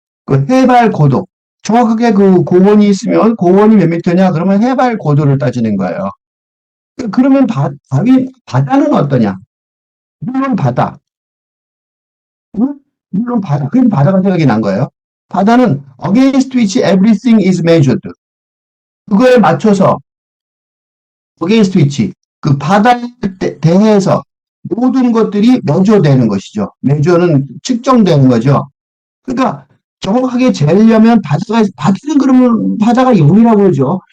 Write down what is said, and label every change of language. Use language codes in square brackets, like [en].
[ko] 그 해발 고도. 정확하게 그 고원이 있으면 고원이 몇 미터냐? 그러면 해발 고도를 따지는 거예요. 그러면 바다는 어떠냐? 물론 바다. 응? 물론 바다. 그래서 바다가 생각이 난 거예요. 바다는 [en] against which everything is measured. [ko] 그거에 맞춰서 [en] against which [ko] 그 바다에 대해서 모든 것들이 measure되는 것이죠. measure는 측정되는 거죠. 그러니까 정확하게 재려면 바다는 그러면 바다가 0이라고 그러죠.